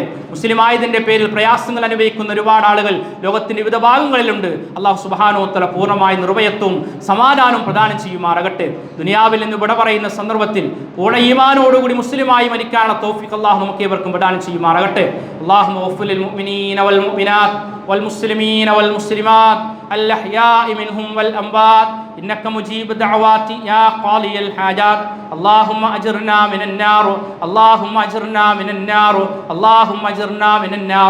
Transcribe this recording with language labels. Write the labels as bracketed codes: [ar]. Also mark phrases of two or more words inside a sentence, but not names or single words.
[ml] മുസ്ലിമായതിൻ്റെ പേരിൽ പ്രയാസങ്ങൾ അനുഭവിക്കുന്ന ഒരുപാട് ആളുകൾ ലോകത്തിൻ്റെ വിവിധ ഭാഗങ്ങളിലുണ്ട്. [ar] الله سبحانه وتعالى [ml] പൂർണ്ണമായ നിർഭയത്വവും സമാധാനവും പ്രദാനം ചെയ്യുമാറാകട്ടെ. ദുനിയാവിൽ നിന്ന് വിട പറയുന്ന സന്ദർഭത്തിൽ പൂർണ്ണ ഈമാനോടുകൂടി മുസ്ലിമായി മരിക്കാനുള്ള തൗഫീഖ് അല്ലാഹു നമുക്ക് ഏവർക്കും പ്രദാനം ചെയ്യുമാറാകട്ടെ. [ar] اللهم اغفر للمؤمنين والمؤمنات والمسلمين والمسلمات الأحياء منهم والأموات إنك مجيب الدعوات يا قاضي الحاجات. اللهم أجرنا من النار، اللهم أجرنا من النار، اللهم أجرنا من النار.